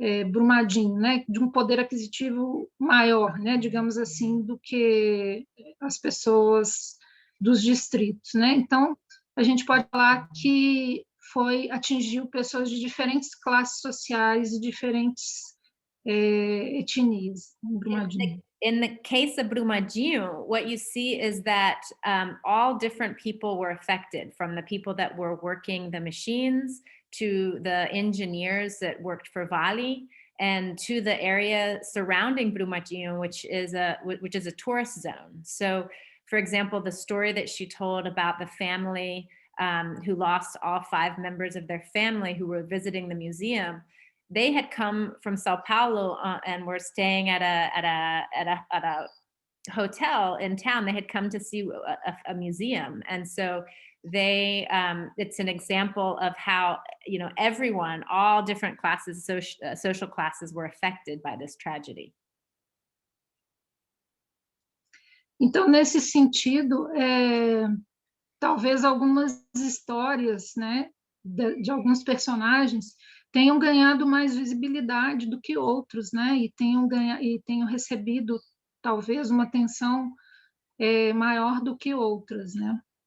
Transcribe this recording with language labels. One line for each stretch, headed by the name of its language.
Portuguese: Brumadinho, né, de um poder aquisitivo maior, né, digamos assim, do que as pessoas dos distritos, né? Então, a gente pode falar que atingiu pessoas de diferentes classes sociais e diferentes etnias em Brumadinho.
English: In the case of Brumadinho, what you see is that all different people were affected, from the people that were working the machines to the engineers that worked for Vale, and to the area surrounding Brumadinho, which is a tourist zone. So, for example, the story that she told about the family who lost all 5 members of their family who were visiting the museum, they had come from Sao Paulo and were staying at a hotel in town. They had come to see a museum, and so it's an example of how, you know, everyone, all different classes, social classes, were affected by this tragedy.
Portuguese: Então, nesse sentido, talvez algumas histórias, né, de alguns personagens tenham ganhado mais visibilidade do que outros, né, e tenham recebido talvez uma atenção maior do que outras, né?